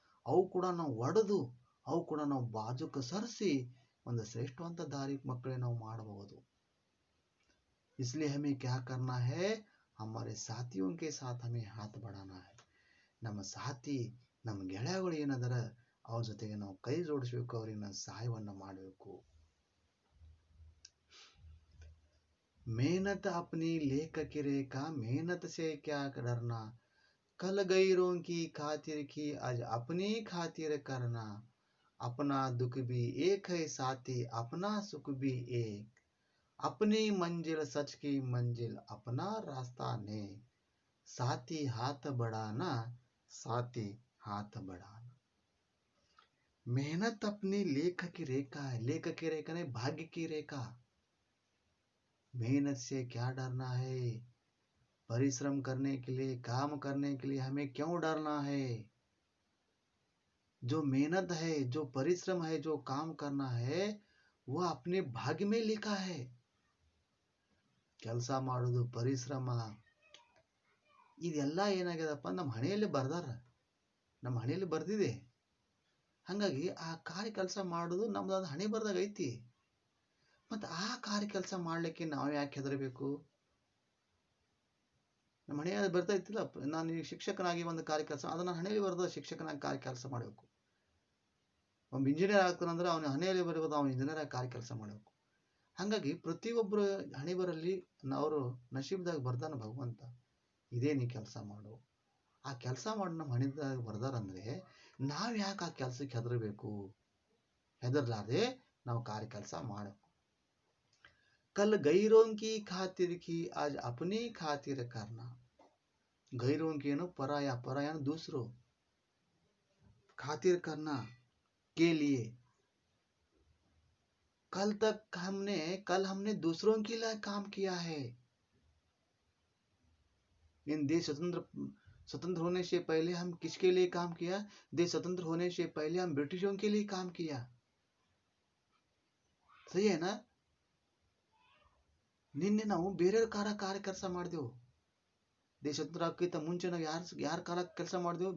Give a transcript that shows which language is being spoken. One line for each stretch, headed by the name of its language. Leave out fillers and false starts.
Kannada: ಅವು ಕೂಡ ನಾವು ಒಡೆದು, ಅವು ಕೂಡ ನಾವು ಬಾಜುಕ ಸರಿಸಿ ಒಂದು ಶ್ರೇಷ್ಠವಂತ ದಾರಿ ಮಕ್ಕಳೇ ನಾವು ಮಾಡಬಹುದು.
Hindi: इसलिए हमें क्या करना है? हमारे साथियों के साथ हमें हाथ बढ़ाना है.
Kannada: ನಮ್ಮ ಸಾಥಿ, ನಮ್ಮ ಗೆಳೆಯಗಳು ಏನದರ ಅವ್ರ ಜೊತೆಗೆ ನಾವು ಕೈ ಜೋಡಿಸ್ಬೇಕು, ಅವ್ರಿಗೆ ನಾವು ಸಹಾಯವನ್ನು ಮಾಡಬೇಕು.
Hindi: मेहनत अपनी लेख की रेखा, मेहनत से क्या डरना, कल गैरों की खातिर की आज अपनी खातिर करना. अपना दुख भी एक है साथी, अपना सुख भी एक. अपनी मंजिल सच की मंजिल, अपना रास्ता ने. साथी हाथ बढ़ाना, साथी हाथ बढ़ाना. मेहनत अपनी लेख की रेखा है. लेख की रेखा नहीं, भाग्य की रेखा. मेहनत से क्या डरना है? परिश्रम करने के लिए, काम करने के लिए हमें क्यों डरना है? जो मेहनत है, जो परिश्रम है, जो काम करना है, वह अपने भाग्य में लिखा है.
Kannada: ಕೆಲಸ ಮಾಡೋದು, ಪರಿಶ್ರಮ, ಇದೆಲ್ಲ ಏನಾಗ್ಯದಪ್ಪ ನಮ್ಮ ಹಣೆಯಲ್ಲಿ ಬರ್ದಾರ, ನಮ್ಮ ಹಣೆಯಲ್ಲಿ ಬರ್ದಿದೆ. ಹಾಗಾಗಿ ಆ ಕಾರ್ಯ ಕೆಲಸ ಮಾಡೋದು ನಮ್ದು ಅದು ಹಣೆ ಬರ್ದಾಗ ಐತಿ. ಮತ್ತು ಆ ಕಾರ್ಯ ಕೆಲಸ ಮಾಡಲಿಕ್ಕೆ ನಾವು ಯಾಕೆ ಹೆದರಬೇಕು? ನಮ್ಮ ಹಣೆಯಲ್ಲಿ ಬರ್ತಾ ಇತ್ತಿಲ್ಲ, ನಾನು ಈಗ ಶಿಕ್ಷಕನಾಗಿ ಒಂದು ಕಾರ್ಯ ಕೆಲಸ ಅದನ್ನು ಹಣೆಯಲ್ಲಿ ಬರೆದ ಶಿಕ್ಷಕನಾಗಿ ಕಾರ್ಯ ಕೆಲಸ ಮಾಡಬೇಕು. ಒಬ್ಬ ಇಂಜಿನಿಯರ್ ಆಗ್ತಾನಂದ್ರೆ ಅವನ ಹಣೆಯಲ್ಲಿ ಬರೆಯೋದು ಅವನು ಇಂಜಿನಿಯರ್ ಆಗಿ ಕಾರ್ಯ ಕೆಲಸ ಮಾಡಬೇಕು. ಹಾಗಾಗಿ ಪ್ರತಿಯೊಬ್ಬರು ಹಣೆ ಬರಲ್ಲಿ ಅವರು ನಶೀಬ್ದಾಗ ಬರ್ದಾನ ಭಗವಂತ, ಇದೇ ನೀ ಕೆಲಸ ಮಾಡು, ಆ ಕೆಲಸ ಮಾಡಿ ನಮ್ಮ ಹಣೆದಾಗ ಬರ್ದಾರಂದ್ರೆ ನಾವು ಯಾಕೆ ಆ ಕೆಲಸಕ್ಕೆ ಹೆದರಬೇಕು? ಹೆದರ್ಲಾರ್ದೆ ನಾವು ಕಾರ್ಯ ಕೆಲಸ ಮಾಡಬೇಕು.
Hindi: कल गैरों की खातिर की आज अपनी खातिर करना. गैरों की पराया, पराया दूसरों, खातिर करना के लिए. कल हमने दूसरों के लिए काम किया है. इन देश स्वतंत्र होने से पहले हम किसके लिए काम किया? देश स्वतंत्र होने से पहले हम ब्रिटिशों के लिए काम किया. सही है ना?
Kannada: ನಿನ್ನೆ ನಾವು ಬೇರೆಯವ್ರ ಕಾರ್ಯ ಕೆಲಸ ಮಾಡಿದೆವು. ದೇಶ ಸ್ವತಂತ್ರ ಆಗೋಕ್ಕಿಂತ ಮುಂಚೆ ನಾವು ಯಾರ ಕಾಲಕ್ಕೆ ಕೆಲಸ ಮಾಡಿದೆವು?